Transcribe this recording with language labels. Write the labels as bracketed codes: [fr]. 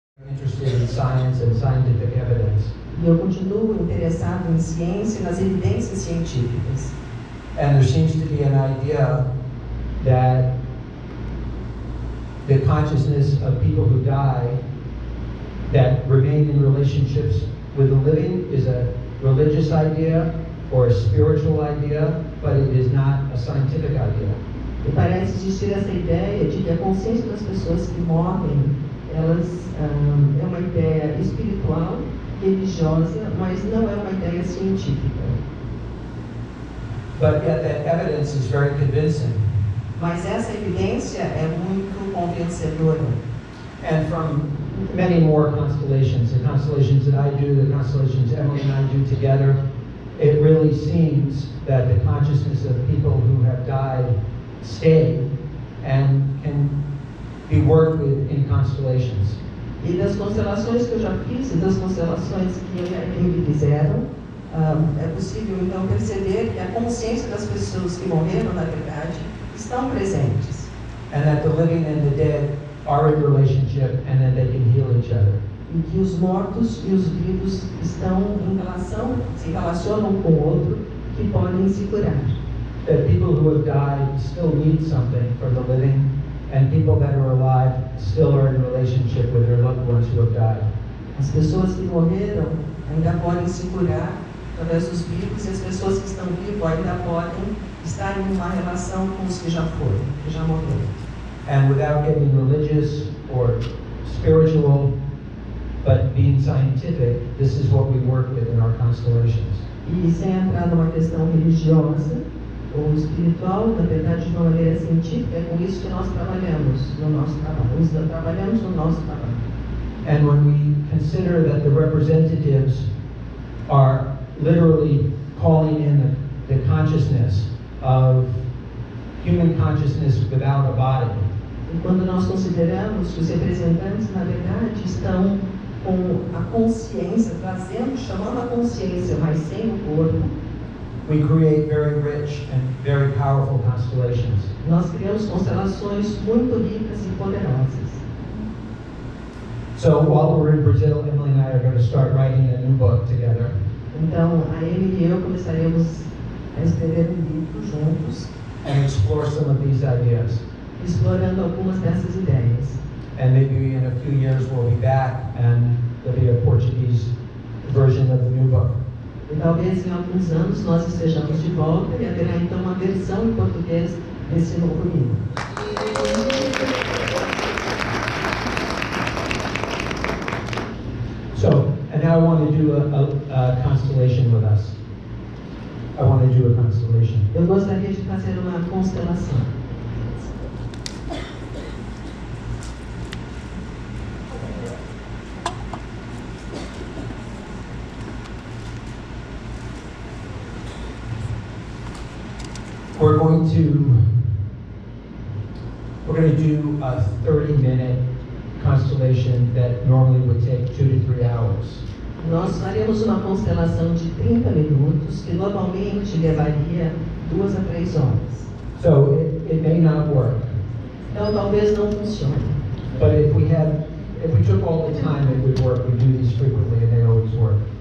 [en] Interested in science and scientific evidence. [pt] E eu continuo interessado em ciência e nas evidências científicas. [en] And there seems to be an idea that the consciousness of people who die that remain in relationships with the living is a religious idea or a spiritual idea, but it is not a scientific idea. [pt] E parece existir essa ideia de que a consciência das pessoas que morrem, elas é uma ideia espiritual, religiosa, mas não é uma ideia científica. [en] But yet that evidence is very convincing. [pt] Mas essa evidência é muito convencedora. [en] And from many more constellations, the constellations that I do, the constellations Emily and I do together, it really seems that the consciousness of people who have died stay and can be worked with in constellations. [pt] E das constelações que eu já fiz e das constelações que me fizeram, é possível então perceber que a consciência das pessoas que morreram, na verdade, estão presentes. [en] And that the living and the dead are in relationship and that they can heal each other. [pt] E que os mortos e os vivos estão em relação, se relacionam com o outro, que podem se curar. [en] That people who have died still need something from the living, and people that are alive still are in relationship with their loved ones who have died. [pt] As pessoas que morreram ainda podem se curar através dos vivos, e as pessoas que estão vivas ainda podem estar em uma relação com os que já foram, que já morreram. [en] And without getting religious or spiritual, but being scientific, this is what we work with in our constellations. [pt] E sem entrar numa questão religiosa ou espiritual, na verdade, de uma maneira científica, é com isso que nós trabalhamos no nosso trabalho. [en] And when we consider that the representatives are literally calling in the consciousness of human consciousness without a body. [pt] E quando nós consideramos que os representantes, na verdade, estão com a consciência, chamando a consciência, mas sem o corpo, [en] we create very rich and very powerful constellations. [pt] Nós criamos constelações muito ricas e poderosas. [en] So while we're in Brazil, Emily and I are going to start writing a new book together. [pt] Então, a Emily e eu começaremos a escrever livro juntos. [en] And explore some of these ideas. [pt] Explorando algumas dessas ideias. [en] And maybe in a few years we'll be back and there'll be a Portuguese version of the new book. [pt] E talvez em alguns anos nós estejamos de volta e haverá então uma versão em português desse novo livro. [en] So, and now I want to do a constellation with us. I want to do a constellation. [pt] Eu gostaria de fazer uma constelação. [en] We're going to do a 30-minute constellation that normally would take 2 to 3 hours. [pt] Nós faremos uma constelação de 30 minutos que normalmente levaria 2 a 3 horas. [en] So it may not work. [pt] Então talvez não funcione. [en] But if we took all the time, it would work. We do these frequently, and they always work.